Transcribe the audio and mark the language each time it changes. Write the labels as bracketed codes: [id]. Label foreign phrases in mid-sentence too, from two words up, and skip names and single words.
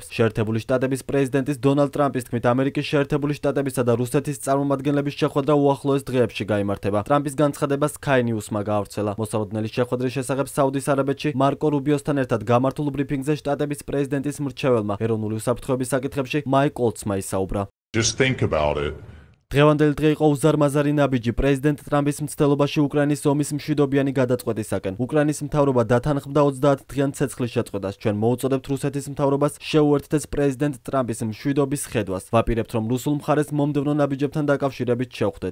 [ka] შეერთებული შტატების პრეზიდენტის დონალდ ტრამპის თქმით, ამერიკის შეერთებული შტატებისა და რუსეთის წარმომადგენლების შეხვედრა უახლოეს დღეებში გაიმართება. ტრამპის განცხადება Sky News-მა გაავრცელა. მოსალოდნელი შეხვედრის შესახებ საუდის არაბეთში მარკო რუბიოსთან ერთად გამართულ ბრიფინგზე შტატების პრეზიდენტის მრჩეველმა ეროვნული უსაფრთხოების საკითხებში მაიკ ოლცმა ისაუბრა. [en] Just think about it. [ka] დღევანდელი დღე იყო უზარმაზარი ნაბიჯი პრეზიდენტ ტრამპის მცდელობაში უკრაინის ომის მშვიდობიანი გადაწყვეტისაკენ. უკრაინის მთავრობა დათანხმდა 30 დღიან ცეცხლის შეწყვეტას. ჩვენ მოუწოდებთ რუსეთის მთავრობას შეუერთდეს პრეზიდენტ ტრამპის მშვიდობის ხედვას. ვაპირებთ, რომ რუსულ მხარეს მომდევნო ნაბიჯებთან დაკავშირებით შევხვდეთ.